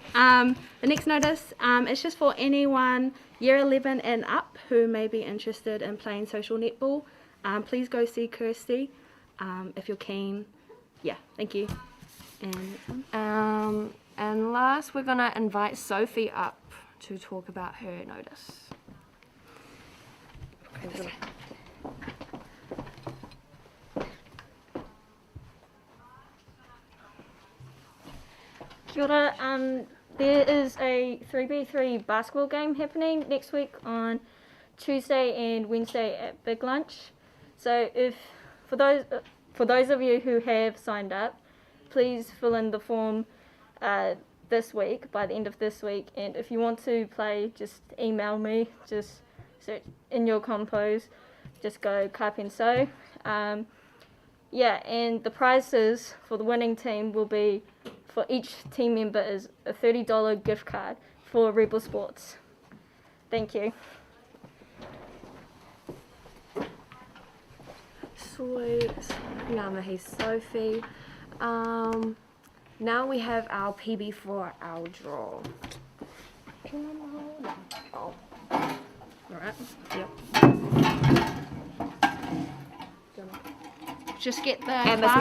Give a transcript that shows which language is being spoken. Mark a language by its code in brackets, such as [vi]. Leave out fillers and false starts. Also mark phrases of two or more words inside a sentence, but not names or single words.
[en] The next notice is just for anyone year 11 and up who may be interested in playing social netball. Please go see Kirsty if you're keen. Yeah, thank you. And next one. And last, we're going to invite Sophie up to talk about her notice. Okay, [mi] Kia ora. [en] There is a 3v3 basketball game happening next week on Tuesday and Wednesday at Big Lunch. So for those of you who have signed up, please fill in the form this week, by the end of this week, and if you want to play, just email me, just search in your compose, just go Kapi and So. Yeah, and the prizes for the winning team will be, for each team member, is a $30 gift card for Rebel Sports. Thank you. Sweet. [mi] Ngā mihi, [en] Sophie. Now we have our PB for our draw. Oh. Alright. Yep. Just get the And Miss